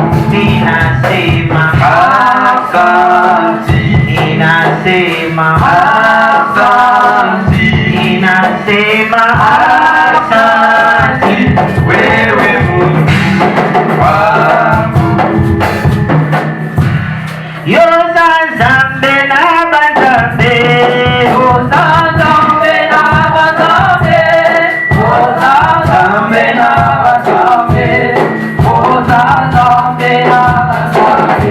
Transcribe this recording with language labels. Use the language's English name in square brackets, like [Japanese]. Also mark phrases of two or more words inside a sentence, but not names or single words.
[Swahili] Ninasema asante, ninasema asante, ninasema asante, wewe Mungu wangu. [Lingala] Yoza Nzambe na banzambe, Yoza Nzambe na banzambe, Yoza Nzambe na banzambe, Yoza Nzambe na banzambe,